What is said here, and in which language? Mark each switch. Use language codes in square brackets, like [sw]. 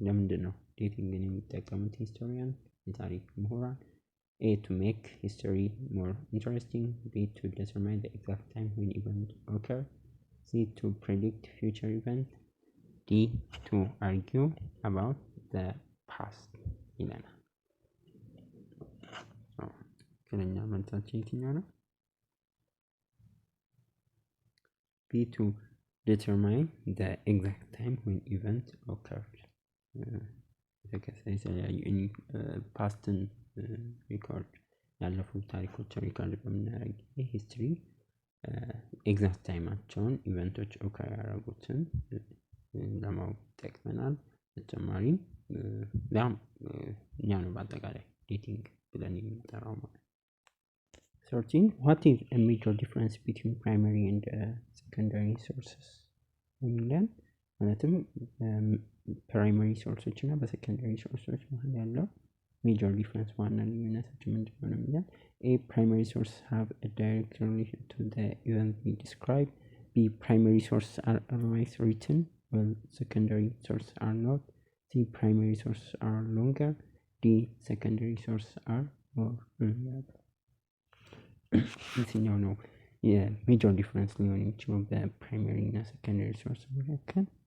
[am] ለምንድን ነው ዴቲንግን የሚጠቀሙት ሂስቶሪያን የታሪክ ምሁራን? [en] A. To make history more interesting. B. To determine the exact time when event occur. C. To predict future events. D. To argue about the past [am] ይለናል። ትክክለኛ መልሳችን የትኛው ነው? [en] B. To determine the exact time when event occurred. [am] የተለያዩ ፓስትን ሪኮርድ ያለፉ ታሪኮች ሪኮርድ በምናደርግ ጊዜ ሂስትሪ ኤግዛክት ታይማቸውን ኢቨንቶች ኦከር ያደረጉትን ለማወቅ ይጠቅመናል። በተጨማሪም ያም እኛ ነው በአጠቃላይ ዴቲንግ ብለን የምንጠራው ማለት ነው። 13 [en] what is a major difference between primary and secondary sources [am] የሚለን ማለትም ፕራይመሪ ሶርሶች እና በሴኮንዳሪ ሶርሶች መሀል ያለው ሜጀር ዲፍረንስ ዋና ልዩነታቸው ምንድነው ነው የሚለን። [en] A primary source have a direct relation to the event we describe. B primary sources are always written while secondary sources are not. C primary sources are longer. D secondary sources are more reliable. [am] የትኛው ነው የሜጀር ዲፍረንስ ሊሆን የሚችለው በፕራይመሪ እና ሴኮንዳሪ ሶርስ መካከል?